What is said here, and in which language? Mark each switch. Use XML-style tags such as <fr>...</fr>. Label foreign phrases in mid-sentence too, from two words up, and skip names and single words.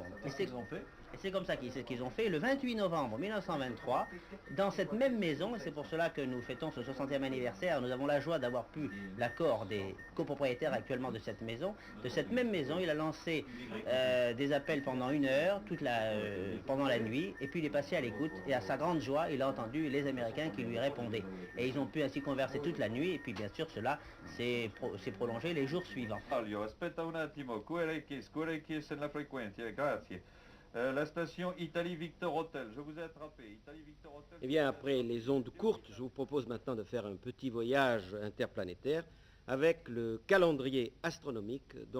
<fr>Et c'est comme ça qu'ils ont fait le 28 novembre 1923, dans cette même maison, et c'est pour cela que nous fêtons ce 60e anniversaire, nous avons la joie d'avoir pu l'accord des copropriétaires actuellement de cette maison. De cette même maison, il a lancé des appels pendant 1 heure, pendant la nuit, et puis il est passé à l'écoute, et à sa grande joie, il a entendu les Américains qui lui répondaient. Et ils ont pu ainsi converser toute la nuit, et puis bien sûr cela s'est prolongé les jours suivants.</fr> <it>Aspetta un attimo, quelle è la frequenza, grazie.</it> <fr>La station Italie Victor Hotel, je vous ai attrapé. Italie Victor Hotel. Eh bien, après les ondes courtes, je vous propose maintenant de faire un petit voyage interplanétaire avec le calendrier astronomique dont</fr>